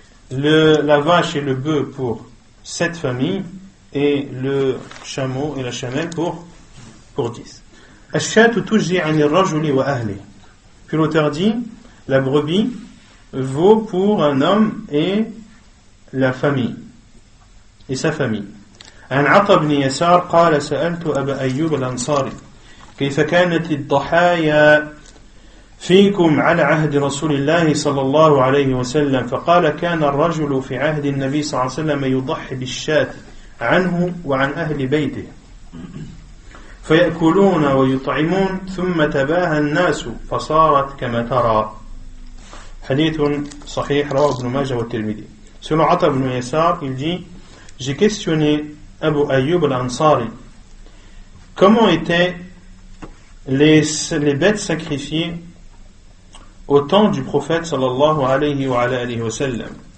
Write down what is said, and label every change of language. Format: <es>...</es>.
<fr>La vache et le bœuf pour 7 familles, et le chameau et la chamelle pour 10.</fr> <ar>Ash-shatu tujzi 'an ar-rajuli wa ahli.</ar> <fr>Puis l'auteur dit: la brebis vaut pour un homme et la famille et sa famille.</fr> <ar>عن عطا بن يسار قال سألت أبا أيوب الأنصاري كيف كانت الضحايا فيكم على عهد رسول الله صلى الله عليه وسلم فقال كان الرجل في عهد النبي صلى الله عليه وسلم يضحي بالشاة عنه وعن أهل بيته فيأكلون ويطعمون ثم تباهى الناس فصارت كما ترى. حديث صحيح رواه ابن ماجه والترمذي.</ar> <fr>Selon Ata ibn Yasar, il dit: j'ai questionné Abu Ayyub al-Ansari comment étaient les bêtes sacrifiées au temps du prophète sallallahu alayhi wa sallam.</fr>